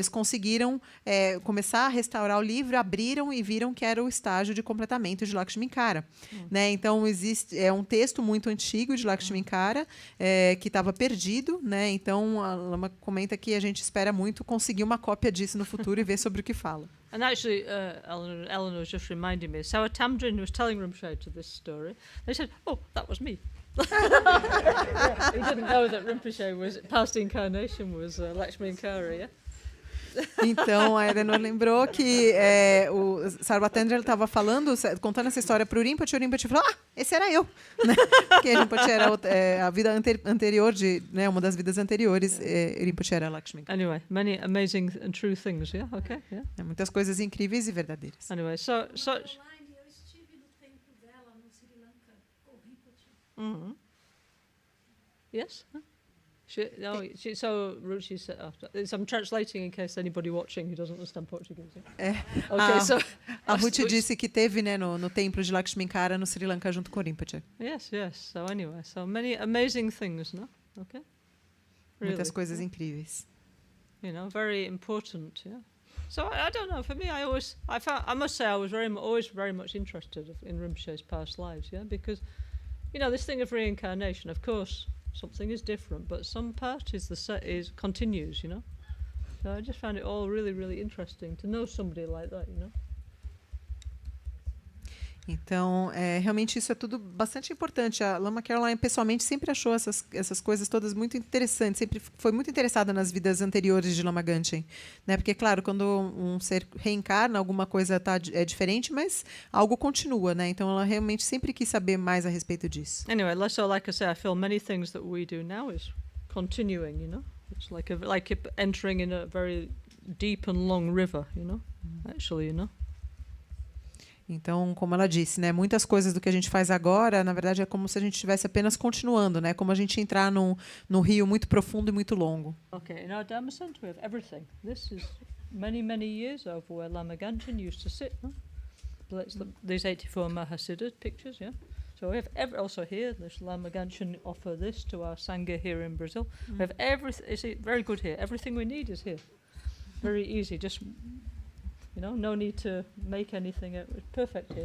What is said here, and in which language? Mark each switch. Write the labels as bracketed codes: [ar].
[pt] Eles conseguiram começar a restaurar o livro, abriram e viram que era o estágio de completamento de Lakshminkara, né? Então existe um texto muito antigo de Lakshminkara que estava perdido, né? Então a Lama comenta que a gente espera muito conseguir uma cópia disso no futuro e ver sobre o que fala. [en] And actually, Eleanor was just reminding me. So Tamdrin was telling Rinpoche this story. They said, "Oh, that was me." He didn't know that Rinpoche past incarnation was Lakshminkara. Yeah. [pt] Então, a Eleanor lembrou que o Sarvatendra estava contando essa história para o Rinpoche, e o Rinpoche falou, esse era eu. Né? Porque o Rinpoche era a vida anterior, né, uma das vidas anteriores, Rinpoche era Lakshmi. [en] Anyway, many amazing and true things, yeah? Okay, yeah. [pt] Muitas coisas incríveis e verdadeiras. [en] Anyway, so [pt] Eu estive no templo dela, no Sri Lanka, com o Rinpoche. [en] Yes? Huh? So Ruchi said, I'm translating in case anybody watching who doesn't understand Portuguese. Yeah? [pt] A Ruth disse que teve, né, no templo de Lakshminkara no Sri Lanka junto com o Rinpoche. [en] Yes. So anyway, so many amazing things, no? Okay. Really, [pt] muitas coisas incríveis. [en] Very important. Yeah. So I don't know. For me, I must say, I was always very much interested in Rinpoche's past lives. Yeah, because this thing of reincarnation, of course. Something is different, but some part continues, So I just found it all really, really interesting to know somebody like that, [pt] Então, realmente isso é tudo bastante importante. A Lama Caroline, pessoalmente, sempre achou essas coisas todas muito interessantes, sempre foi muito interessada nas vidas anteriores de Lama Gangchen, né? Porque, claro, quando um ser reencarna, alguma coisa é diferente, mas algo continua, né? Então, ela realmente sempre quis saber mais a respeito disso. [en] Anyway, like I say, I feel many things that we do now is continuing, It's like entering in a very deep and long river, actually, [pt] Então, como ela disse, né, muitas coisas do que a gente faz agora, na verdade, é como se a gente estivesse apenas continuando, né? Como a gente entrar num rio muito profundo e muito longo. [en] Okay, in our Dhamma Center we have everything. This is many years of where Lama Ganchen used to sit. Huh? These 84 Mahasiddha pictures, yeah? So we have also here, this Lama Ganchen offer this to our Sangha here in Brazil. We have everything, it's very good here. Everything we need is here. Very easy, just, no need to make anything. It's perfect here.